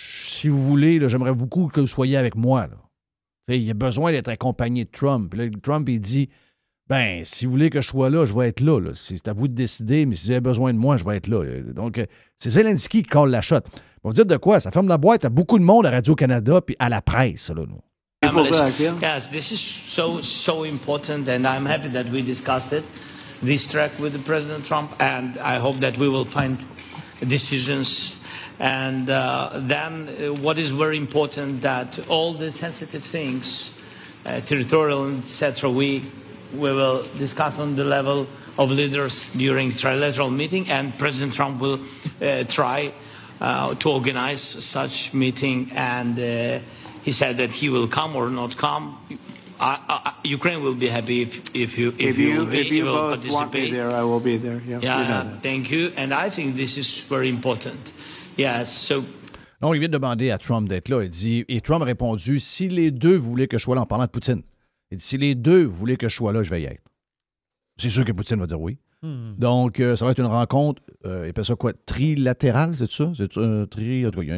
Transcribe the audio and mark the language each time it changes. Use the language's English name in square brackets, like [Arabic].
[French] si vous voulez, là, j'aimerais beaucoup que vous soyez avec moi. Là. Il y a besoin d'être accompagné de Trump. Là, Trump, il dit, ben, si vous voulez que je sois là, je vais être là. C'est à vous de décider, mais si vous avez besoin de moi, je vais être là. Donc, c'est Zelensky qui colle la shot. Vous dites de quoi? Ça ferme la boîte à beaucoup de monde à Radio-Canada puis à la presse, là, nous. [English] Yes, this is so important, and I'm happy that we discussed this track with President Trump, and I hope that we will find decisions. And then what is very important that all the sensitive things, territorial, etc., we will discuss on the level of leaders during trilateral meeting, and President Trump will try to organize such meeting, and he said that he will come or not come. Ukraine will be happy if you will both want me there, I will be there. Yeah, thank you. And I think this is very important. Yes, so. [French] Non, il vient de demander à Trump d'être là. Il dit, et Trump a répondu, si les deux voulaient que je sois là, en parlant de Poutine, il dit, si les deux voulaient que je sois là, je vais y être. C'est sûr que Poutine va dire oui. Donc, ça va être une rencontre, il appelle ça quoi, trilatérale, c'est ça? C'est en tout cas,